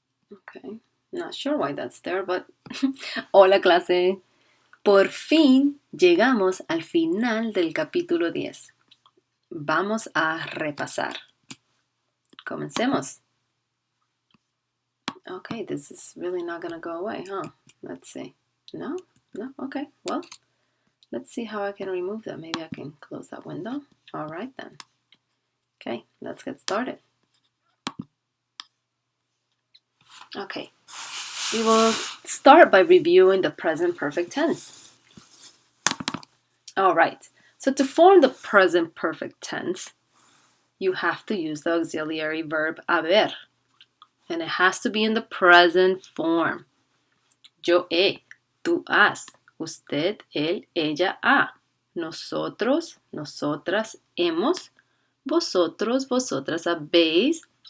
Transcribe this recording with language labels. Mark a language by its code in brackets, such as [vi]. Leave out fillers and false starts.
[en] Okay, not sure why that's there, but [es] hola clase. Por fin llegamos al final del capítulo 10. Vamos a repasar. Comencemos. [en] Okay, this is really not going to go away, huh? Let's see. No? No? Okay, well, let's see how I can remove that. Maybe I can close that window. All right, then. Okay, let's get started. Okay, we will start by reviewing the present perfect tense. All right, so to form the present perfect tense, you have to use the auxiliary verb haber. And it has to be in the present form. [es] Yo he, tú has, usted, él, ella, ha. Nosotros, nosotras, hemos. Vosotros, vosotras habéis.